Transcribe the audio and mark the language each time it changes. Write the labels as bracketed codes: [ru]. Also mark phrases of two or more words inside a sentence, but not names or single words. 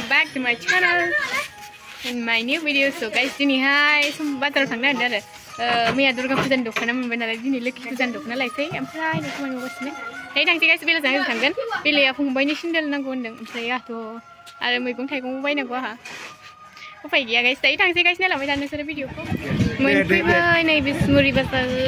[en] to my channel in my new video. So guys, [brx] dinihai batal थांना आरो मैया दुर्गा फुजानि दख'ना मोनबाय नालाय दिनै लोखि फुजानि दख'ना लायसै ओमफ्राय नोंखौ मोनगासिनो दायो थांसै गाइस बेला जों थांगोन बेलाया फंबायनि सेन्देल नांगौ होनदों ओमफ्राय आंथ' आरो मैगं थाइगं बायनांगौ आहा उफाय गैया गाइस दायो थांसै गाइस नायलांबाय था नोंसोरो भिडिअखौ मोनफैबाय नै बिसमुरि बाजार